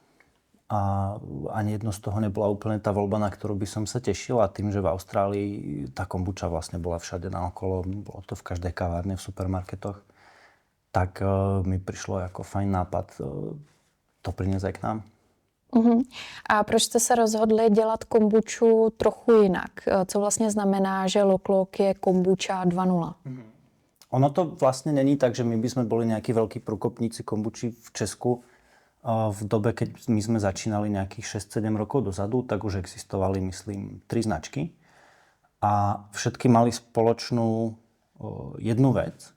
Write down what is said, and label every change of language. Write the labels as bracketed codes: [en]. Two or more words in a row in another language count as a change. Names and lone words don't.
[sk] A ani jedno z toho nebola úplne tá voľba, na ktorú by som sa tešil. A tým, že v Austrálii tá kombuča vlastne bola všade naokolo, bolo to v každej kavárne, v supermarketoch, tak mi prišlo ako fajn nápad to priniesť aj k nám. Uh-huh. [cs] A proč jste se rozhodli dělat kombuču trochu jinak? Co vlastně znamená, že Lok je kombuča 2.0? [sk] Ono to vlastne není tak, že my by sme boli nejakí veľkí průkopníci kombuči v Česku. V dobe, keď my sme začínali nejakých 6-7 rokov dozadu, tak už existovali, myslím, 3 značky. A všetky mali spoločnú jednu vec.